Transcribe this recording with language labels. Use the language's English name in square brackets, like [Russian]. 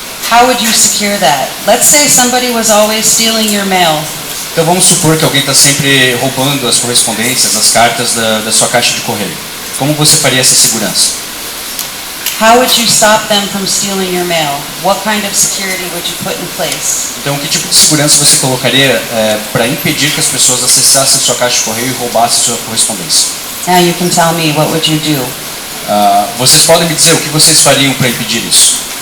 [English] How would you secure that? Let's say somebody was always stealing your mail. [Portuguese] Então vamos supor que alguém está sempre roubando as correspondências, as cartas da sua caixa de correio. Como você faria essa segurança? [English] How would you stop them from stealing your mail? What kind of security would you put in place? [Portuguese] Então que tipo de segurança você colocaria para impedir que as pessoas acessassem sua caixa de correio e roubassem sua correspondência? [English] Now you can tell me, what would you do? [Portuguese] Vocês podem me dizer o que vocês fariam para impedir isso?